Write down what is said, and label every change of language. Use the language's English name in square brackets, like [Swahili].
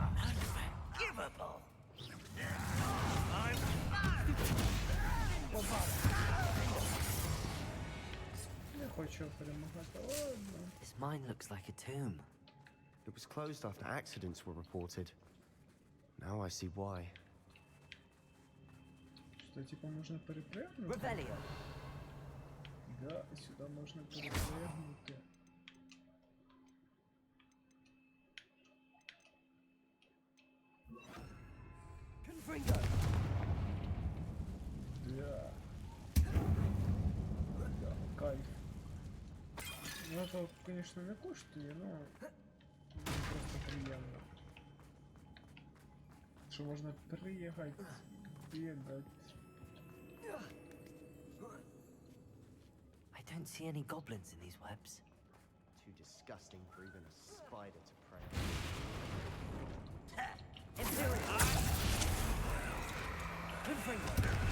[English] Unforgivable. I'm [Ukrainian] Не хочу перемагати, ладно. [English] This mine looks like a tomb. It was closed after accidents were reported. Now I see why. [Ukrainian] Що, типу, можна перепригнути? [English] Revelio! [Ukrainian] Да, сюди можна перепригнути. [English] Confringo! [Ukrainian] Да. Да, кайф. Ну, [Russian] это, конечно, [Ukrainian] не коштує, но просто приємно. Що можна приїхати, бігати. [English] don't see any goblins in these webs. Too disgusting for even a spider to prey.